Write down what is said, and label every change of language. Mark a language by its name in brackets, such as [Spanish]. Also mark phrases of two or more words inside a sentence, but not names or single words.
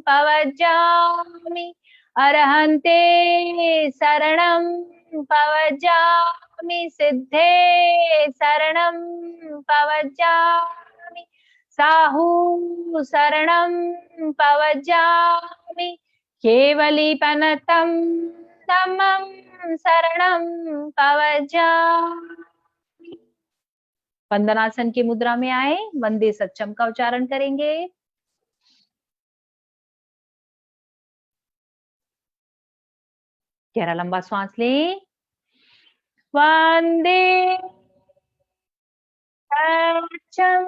[Prakrit languages] पवज्जामि, अरहन्ते शरणं पवज्जामि, सिद्धे शरणं पवज्जामि, साहू शरणं पवज्जामि, केवलीपनतं धम्मं शरणं पवज्जामि। [Hindi] वंदनासन की मुद्रा में आए, [Prakrit languages] वंदे सच्चम [Hindi] का उच्चारण करेंगे। गहरा लंबा श्वास लें। [Prakrit languages] वंदे सच्चम।